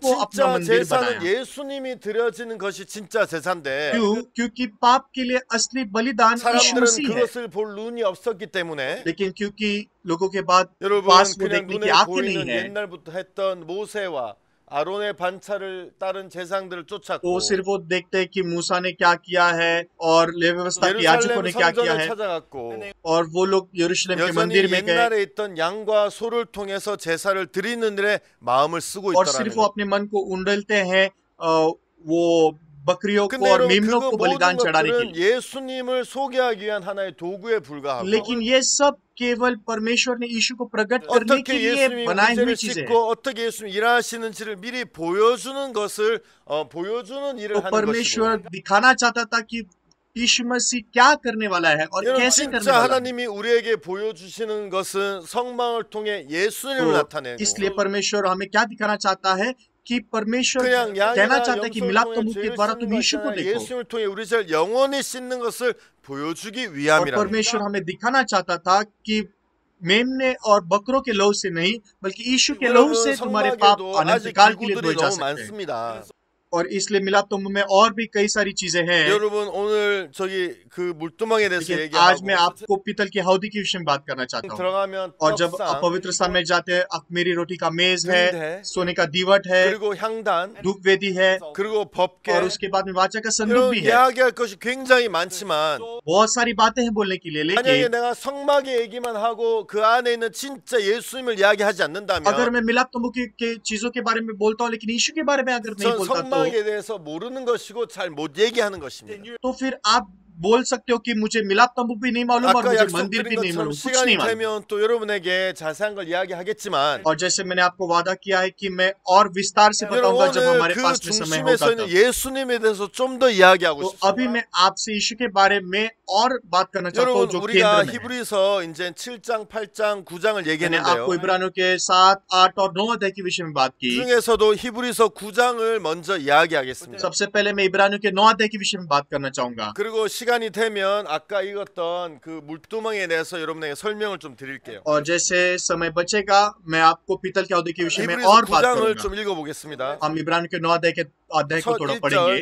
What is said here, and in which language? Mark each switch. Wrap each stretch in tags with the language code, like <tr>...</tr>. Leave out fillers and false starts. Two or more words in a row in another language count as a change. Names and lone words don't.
<hi>को अपना</hi> <ko>진짜</ko> <hi>मंदिर</hi> <ko>제사는</ko> <hi>बनाया</hi> <ko>예수님이 드려지는 것이 진짜 제사인데</ko> <hi>क्योंकि पाप के लिए असली बलिदान यीशु</hi> <ko>사람들은</ko> <hi>मसीह है</hi> <ko>그것을 볼 눈이 없었기 때문에</ko> <hi>लेकिन क्योंकि लोगों के बाद</hi> <ko>여러분</ko> <hi>पास वो</hi> <ko>그냥</ko> <hi>देखने की</hi> <ko>눈에</ko> <hi>आंखें नहीं</hi> <ko>보이는</ko> <hi>है</hi> <ko>옛날부터 했던 모세와 아론의 반차를 따른 제사장들을</ko> <hi>तो</hi> <ko>쫓았고</ko> <hi>सिर्फ वो देखते हैं कि मूसा ने क्या किया है और लेवी व्यवस्था के याजकों</hi> <ko>예루살렘</ko> <hi>ने क्या किया</hi> <ko>성전을</ko> <hi>है</hi> <ko>찾아갔고</ko> <hi>और वो लोग यरूशलेम के</hi> <ko>여전히</ko> <hi>मंदिर में गए</hi> <ko>옛날에 있던 양과 소를 통해서 제사를 드리는 일에 마음을 쓰고</ko> <hi>और</hi> <ko>있더라는</ko> <hi>सिर्फ वो</hi> <ko>거예요.</ko> <hi>अपने मन को उंडलते हैं वो बकरियों को</hi> <ko>근데</ko> <hi>और</hi> <ko>여러분</ko> <hi>मेमनों</hi> <ko>그거</ko> <hi>को</hi> <ko>모든</ko> <hi>बलिदान चढ़ाने के</hi> <ko>것들은</ko> <hi>लिए</hi> <ko>예수님을 소개하기 위한 하나의 도구에 불과하고</ko> <hi>लेकिन ये सब केवल परमेश्वर ने यीशु को प्रकट करने</hi> <ko>어떻게</ko> <hi>के लिए</hi> <ko>예수님이</ko> <hi>बनाई हुई</hi> <ko>문제를</ko> <hi>चीजें</hi> <ko>씻고 어떻게 예수님이 일하시는지를 미리 보여주는 것을 보여주는 일을</ko> <hi>तो</hi> <ko>하는</ko> <hi>परमेश्वर</hi> <ko>것이고</ko> <hi>दिखाना चाहता था कि यीशु मसीह क्या करने वाला है और</hi> <ko>여러분</ko> <hi>कैसे करने</hi> <ko>진짜</ko> <hi>वाला है</hi> <ko>하나님이 우리에게 보여주시는 것은 성망을 통해 예수님을</ko> <hi>तो</hi> <ko>나타내고</ko> <hi>इसलिए परमेश्वर हमें क्या दिखाना चाहता है कि परमेश्वर</hi> <ko>그냥</ko> <hi>कहना</hi> <ko>양이나</ko> <hi>चाहता है कि</hi> <ko>염소를</ko> <hi>मिलाप</hi> <ko>통해</ko> <hi>तंबू के</hi> <ko>죄를</ko> <hi>द्वारा</hi> <ko>씻는</ko> <hi>तुम</hi> <ko>것이</ko> <hi>यीशु को</hi> <ko>아니라</ko> <hi>देखो</hi> <ko>예수님을 통해 우리 죄를 영원히 씻는 것을 보여주기</ko> <hi>और</hi> <ko>위함이라</ko> <hi>परमेश्वर हमें दिखाना चाहता था कि मेमने और बकरों के लहू से नहीं बल्कि यीशु के लहू</hi> <ko>여러분</ko> <hi>से तुम्हारे पाप</hi> <ko>성막에도</ko> <hi>अनंत</hi> <ko>아직</ko> <hi>काल के लिए</hi> <ko>기구들이</ko> <hi>धोए जा</hi> <ko>너무</ko> <hi>सकते हैं</hi> <ko>많습니다.</ko> <hi>और इसलिए मिलाप तंबू में और भी कई सारी चीजें हैं</hi> <ko>여러분 오늘 저기 그 물두멍에 대해서</ko> <hi>लेकिन आज मैं</hi> <ko>얘기하고</ko> <hi>आपको पीतल की हौदी के विषय में बात करना चाहता हूँ</hi> <ko>들어가면</ko> <hi>और जब</hi> <ko>떡상</ko> <hi>आप पवित्र स्थान में जाते हैं अखमीरी रोटी का मेज दूध है है, सोने का दीवट है</hi> <ko>그리고 향단</ko> <hi>धूप वेदी है</hi> <ko>그리고 법궤</ko> <hi>और उसके बाद में वाचा का संदूक</hi> <ko>이런</ko> <hi>भी है</hi> <ko>이야기할 것이 굉장히 많지만</ko> <hi>बहुत सारी बातें हैं बोलने के लिए</hi> <ko>만약에</ko> <hi>लेकिन</hi> <ko>내가 성막의 얘기만 하고 그 안에 있는 진짜 예수님을 이야기하지</ko> <hi>अगर</hi> <ko>않는다면</ko> <hi>मैं मिलाप तंबू के चीजों के बारे में बोलता हूँ लेकिन यीशु के बारे में अगर नहीं</hi> <ko>전</ko> <hi>बोलता</hi> <ko>성막에 대해서 모르는 것이고 잘 못 얘기하는 것입니다.</ko> <hi>तो फिर आप बोल सकते हो कि मुझे मिलाप तंबू भी नहीं मालूम और</hi> <ko>아까</ko> <hi>मुझे मंदिर भी</hi> <ko>약속드린</ko> <hi>नहीं</hi> <ko>것처럼</ko> <hi>मालूम कुछ</hi> <ko>시간이</ko> <hi>नहीं मालूम</hi> <ko>되면 또 여러분에게 자세한 걸 이야기하겠지만</ko> <hi>और जैसे मैंने आपको वादा किया है कि मैं और विस्तार से बताऊंगा</hi> <ko>여러분</ko> <hi>जब</hi> <ko>오늘</ko> <hi>हमारे</hi> <ko>그</ko> <hi>पास में समय</hi> <ko>중심에</ko> <hi>होगा</hi> <ko>서 있는</ko> <hi>तब</hi> <ko>예수님에 대해서 좀 더 이야기하고</ko> <hi>तो</hi> <ko>싶습니다.</ko> <hi>अभी मैं आपसे यीशु के बारे में और बात करना चाहता हूँ</hi> <ko>여러분</ko> <hi>जो</hi> <ko>우리가</ko> <hi>केंद्र में है।</hi> <ko>히브리서 이제 7장, 8장, 9장을</ko> <hi>मैंने</hi> <ko>얘기했는데요.</ko> <hi>आपको इब्रानियों के 7, 8 और 9 अध्याय के विषय में बात की।</hi> <ko>중에서도 히브리서 9장을 먼저 이야기하겠습니다.</ko> <hi>सबसे पहले मैं इब्रानियों के 9 अध्याय के विषय में बात करना चाहूंगा।</hi> <ko>그리고 시간이 되면 아까 읽었던 그 물두멍에 대해서 여러분에게 설명을 좀 드릴게요.</ko> <hi>और जैसे समय बचेगा मैं आपको पीतल के औदे के विषय में</hi> <ko>히브리서</ko> <hi>और बात</hi> <ko>9장을</ko> <hi>करूंगा।</hi> <ko>좀 읽어보겠습니다.</ko> <hi>हम इब्रानियों के 9 अध्याय को</hi> <ko>첫</ko> <hi>थोड़ा पढ़ेंगे।</hi>